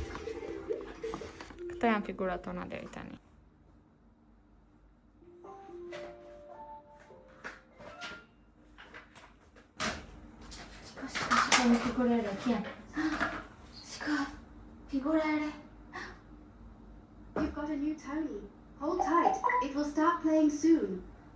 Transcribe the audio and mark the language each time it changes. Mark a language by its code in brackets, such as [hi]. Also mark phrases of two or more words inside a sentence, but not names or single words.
[sq] Këto janë figurat tona deri tani. Shiko një figurë e re, kje? Shiko, figura e re. [en] You've got a new Tony. Hold tight. It will start playing soon.